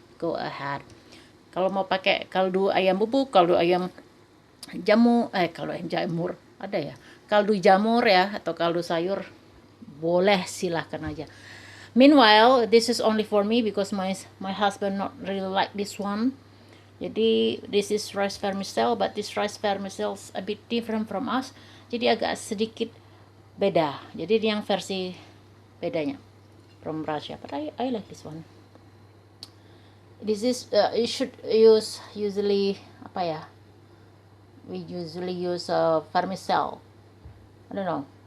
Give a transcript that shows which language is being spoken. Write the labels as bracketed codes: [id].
[en] Go ahead. [id] Kalau mau pakai kaldu ayam bubuk, kaldu ayam jamur ada ya, kaldu jamur ya, atau kaldu sayur, boleh, silahkan aja. [en] Meanwhile, this is only for me because my husband not really like this one. Jadi this is rice vermicelli, but this rice vermicelli is a bit different from us. [id] Jadi agak sedikit beda. Jadi yang versi bedanya [en] from Russia. But I like this one. This is you should use usually apa ya? We usually use vermicelli. I don't know.